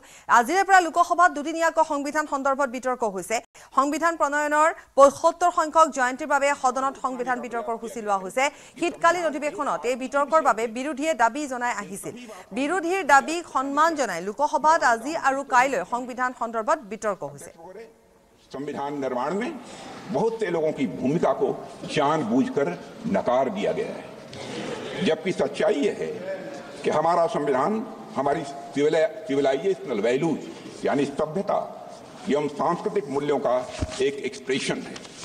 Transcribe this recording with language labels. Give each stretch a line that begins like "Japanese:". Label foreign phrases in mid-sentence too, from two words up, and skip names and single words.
Assamese: আজিৰে পৰা লোকসভাত দুদিনীয়াকৈ সংবিধান সন্দৰ্ভত বিতৰ্ক হৈছে। সংবিধান প্ৰণয়নৰ ৭৫ সংখ্যক জয়ন্তীৰ বাবে সদনত সংবিধান বিতৰ্কৰ সূচী লোৱা হৈছে। শীতকালীন অধিৱেশনত এই বিতৰ্কৰ বাবে বিৰোধীয়ে দাবী জনাই আহিছিল। বিৰোধীৰ দাবীক সন্মান জনাই লোকসভাত আজি আৰু কাইলৈ সংবিধান সন্দৰ্ভত বিতৰ্ক হৈছে।
Hindi: संविधान निर्माण में बहुत से लोगों की भूमिका को जानबूझकर नकार दिया गया है, जबकि सच्चाई यह है कि हमारा संविधान हमारी सिविलाइजेशनल वैल्यूज यानी सभ्यता एवं सांस्कृतिक मूल्यों का एक एक्सप्रेशन है।